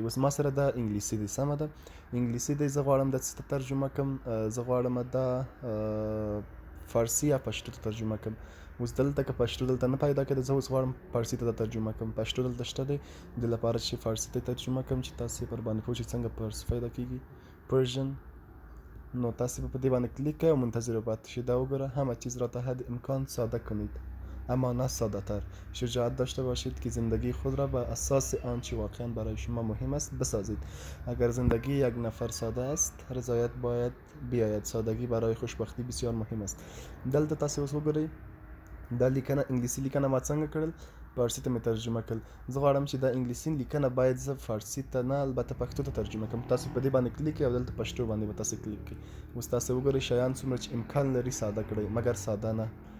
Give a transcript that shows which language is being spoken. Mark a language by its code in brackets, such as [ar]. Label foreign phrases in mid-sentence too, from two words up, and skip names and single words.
[ps] اوس ما سره دا انګلیسي دی، سمه ده، انګلیسي دی. زه غواړم دا څه ته ترجمه کړم، زه غواړم دا فارسي یا پښتو ته ترجمه کړم. اوس دلته که پښتو دلته نه پیدا کېده، زه اوس غواړم فارسي ته ترجمه کړم. پښتو دلته شته دی، د لپاره چې فارسي ته ترجمه کړم چې تاسې پر باندې پوه شئ څنګه فارسي پیدا کېږي، پرژن. نو تاسې به په دې باندې کلیک کوئ او منتظر به پاتې شئ. دا وګوره، [fa] همه چیز را تا حد امکان ساده کنید اما نه ساده تر. شجاعت داشته باشید که زندگی خود را بر اساس آنچه واقعا برای شما مهم است بسازید. اگر زندگی یک نفر ساده است، رضایت باید بیاید. سادگی برای خوشبختی بسیار مهم است. [ps] دلته تاسې اوس وګورئ، دا لیکنه انګلیسي لیکنه ما څنګه کړل، فارسي ته مې ترجمه کړل. زه غواړم چې دا انګلیسي لیکنه باید زه فارسي ته نه، البته پښتو ته ترجمه کړم. تاسو په دې باندې کلیک کړئ او دلته پښتو باندې به تاسې کلیک کړئ. اوس تاسې وګورئ شیان څومره چې امکان لري ساده کړئ، مګر ساده نه.